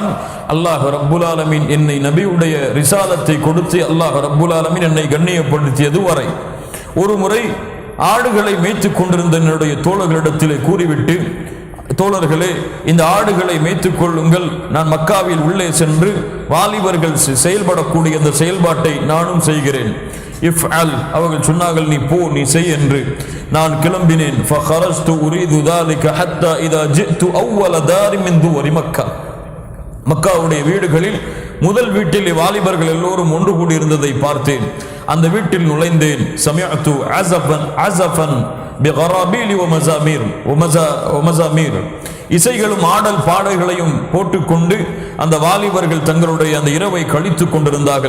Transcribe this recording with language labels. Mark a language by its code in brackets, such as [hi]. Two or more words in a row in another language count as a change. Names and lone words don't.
[ar] الله رب العالمين [ta] என்னை நபியுடைய ரிசாலத்தை கொடுத்து [ar] الله رب العالمين [ta] என்னை கண்ணியப்படுத்தியது வரை ஒரு முறை ஆடுகளை மேய்த்து கொண்டிருந்த என்னுடைய தோழர்களிடத்திலே கூறிவிட்டு, தோழர்களே, இந்த ஆடுகளை மேய்த்துக் கொள்ளுங்கள், நான் மக்காவில் உள்ளே சென்று வாலிபர்கள் செயல்படக்கூடிய அந்த செயல்பாட்டை நானும் செய்கிறேன். இஃப்அல், அவர்கள் சொன்னார்கள், நீ போ, நீ செய் என்று. நான் கிளம்பினேன். [ar] فخرجت أريد ذلك حتى اذا جئت اول دار من دور مكه. [ta] மக்காவுடைய வீடுகளில் முதல் வீட்டில் வாலிபர்கள் எல்லோரும் ஒன்று கூடி இருந்ததை பார்த்தேன். அந்த வீட்டில் நுழைந்தேன். [ar] سمعت عزفا بالغرابيل والمزامير, [ta] இசைகளும் ஆடல் பாடல்களையும் போட்டுக்கொண்டு அந்த வாலிபர்கள் தங்களுடைய அந்த இரவை கழித்துக் கொண்டிருந்தார்கள்.